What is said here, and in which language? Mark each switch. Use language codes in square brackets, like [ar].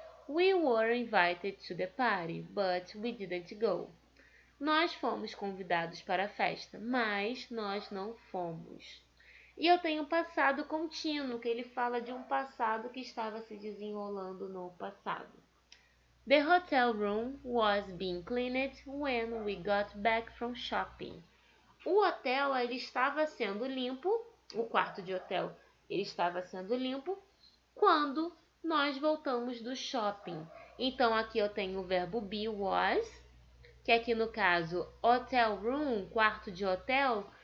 [en] We were invited to the party, but we didn't go. [pt] Nós fomos convidados para a festa, mas nós não fomos. E eu tenho passado contínuo, que ele fala de um passado que estava se desenrolando no passado. [en] The hotel room was being cleaned when we got back from shopping. [pt] O hotel ele estava sendo limpo, o quarto de hotel ele estava sendo limpo quando nós voltamos do shopping. Então aqui eu tenho o verbo be was, que aqui no caso hotel room, quarto de hotel.